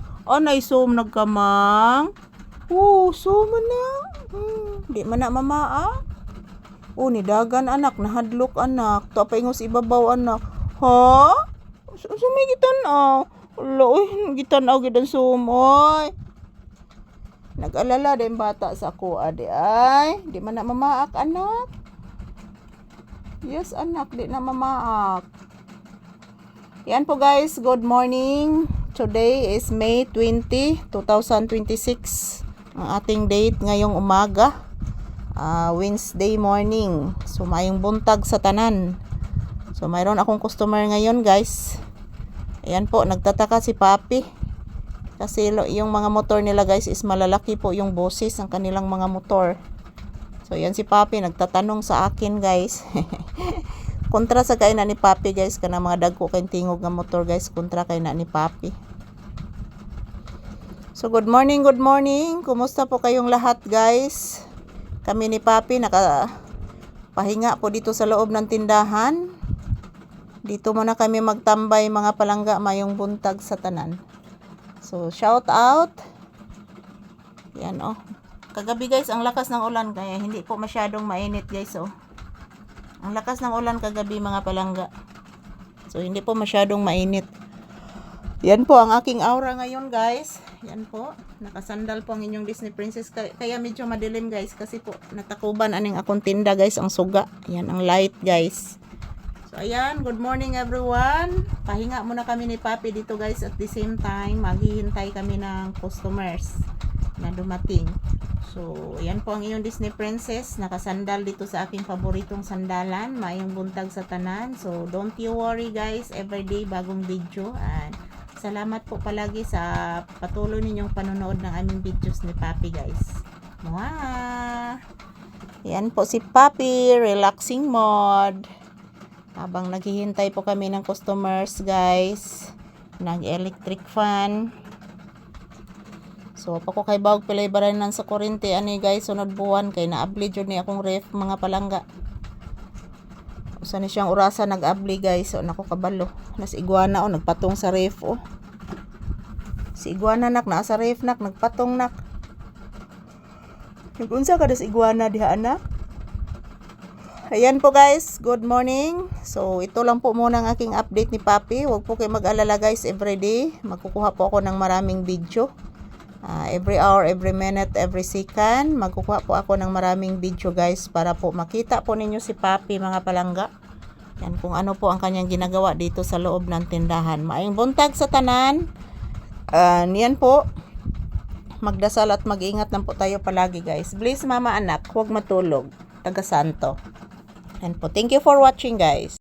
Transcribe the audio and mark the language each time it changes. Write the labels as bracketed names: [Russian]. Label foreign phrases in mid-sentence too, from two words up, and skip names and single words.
[Cebuano] Anay som nagkamang. Oh, som na. Di man na mamaa. Oh, ni dagan anak, nahadlok anak. To pa ingos ibabaw anak. Ha? Sumay gitan-aw. Ala, oy, gitan-aw gid ang sumoy. Nag-alala din bata sa ako adi ay. Di man na mamaak anak. Yes anak, di na mamaak. [Filipino] Yan po guys, [English] good morning. Today is May 20, 2026. [Filipino] Ang ating date ngayong umaga. [English] Wednesday morning. [Cebuano] So mayong buntag sa tanan. [Filipino] So mayroon akong customer ngayon guys. Ayan po, nagtataka si Papi. Kasi yung mga motor nila guys is malalaki po yung boses ng kanilang mga motor. So yan si Papi nagtatanong sa akin guys. [Cebuano] Kontra sa kay na ni Papi guys kana mga dagko kay tingog nga motor guys, kontra kay na ni Papi. [English] So good morning, good morning. [Filipino] Kumusta po kayong lahat guys? Kami ni Papi pahinga po dito sa loob ng tindahan. Dito muna kami magtambay [Cebuano] mga palangga mayong buntag sa tanan. [English] So shout out. [Filipino] Yan oh. Kagabi guys ang lakas ng ulan kaya hindi po masyadong mainit guys oh. Ang lakas ng ulan kagabi [Cebuano] mga palangga. [Filipino] So hindi po masyadong mainit. Yan po ang aking aura ngayon guys. Yan po. Nakasandal po ang inyong Disney Princess. Kaya medyo madilim guys. Kasi po [Cebuano] natakuban aning akong tinda guys. [Filipino] Ang suga. Yan ang light guys. So ayan. [English] Good morning everyone. [Filipino] Pahinga muna kami ni Papi dito guys. [English] At the same time [Filipino] maghihintay kami ng customers na dumating. So, yan po ang inyong Disney Princess. Nakasandal dito sa aking paboritong sandalan. Mayong buntag sa tanan. [English] So, don't you worry guys. [Filipino] Everyday bagong video. And salamat po palagi sa patuloy ninyong panonood ng aming videos ni Papi guys. Mwah! Yan po si Papi. [English] Relaxing mode. [Filipino] Habang naghihintay po kami ng customers guys. Nag-electric fan. So, [Cebuano] pako kay bawag pilay baranan sa kurente ani guys, sunod buwan kay naabli jud ni akong ref mga palangga. Usa ni siyang orasa nag-abli guys, so nako kabalo. Nas iguana o nagpatong sa ref o. Si iguana nak naa sa ref nak nagpatong nak. Nag-unsa ka des iguana diha anak? [Filipino] Ayan po guys, [English] good morning. [Filipino] So, ito lang po muna ang aking update ni Papi. Huwag po kayo mag-alala guys everyday. Magkukuha po ako ng maraming video. [English] Every hour, every minute, every second [Filipino] magkukuha po ako ng maraming video guys para po makita po ninyo si Papi [Cebuano] mga palangga. [Filipino] Yan kung ano po ang kanyang ginagawa dito sa loob ng tindahan. [Cebuano] Maayong buntag sa tanan. [Filipino] Yan po. Magdasal at mag-ingat lang po tayo palagi guys. Please mama anak, huwag matulog. Taga Santo. Yan po. [English] Thank you for watching guys.